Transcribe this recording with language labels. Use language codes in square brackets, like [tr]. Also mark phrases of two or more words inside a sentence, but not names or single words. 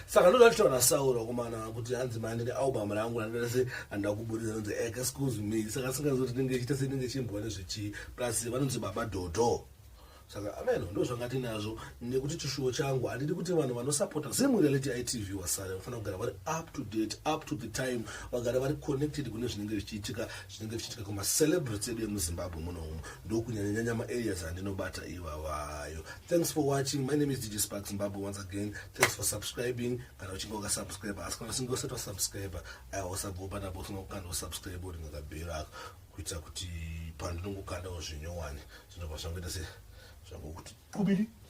[sn] Saka ndoda kuchitaura naSauro wakomana kuti hanzi mani ndine album rangu randoda se handida kubudisa, nonzi Excuse Me. Saka singazoti ndinge chiita se ndinge chimbwa nezvechi. Plus vanonzi baba Dhodho. Saka amen, ndo zvanga tinazvo nekuti chishuwo changu handidi kuti vanhu vanosapota Zimu Reality I T V wasara, vanofanira kugara vari [en] up to date, up to the time, [sn] vagara vari connected kune zvinenge zvichiitika, zvinenge zvichiitika kuma celebrities edu emuZimbabwe muno umu. Ndo kunyanya nyanya ma areas andinobata iwawayo. [en] Thanks for watching. My name is D J Spark Zimbabwe once again. Thanks for subscribing. [sn] Kana uchinge wakasubscribe, asi kana usinge usati wasubscribe, aiwa, usabve panapa usina kukanda usubscribe uri ngakabhero ako, kuitira kuti pandinongokandawo zvinyowani, zvinobva zvangoita se, zvangokuti kubiri.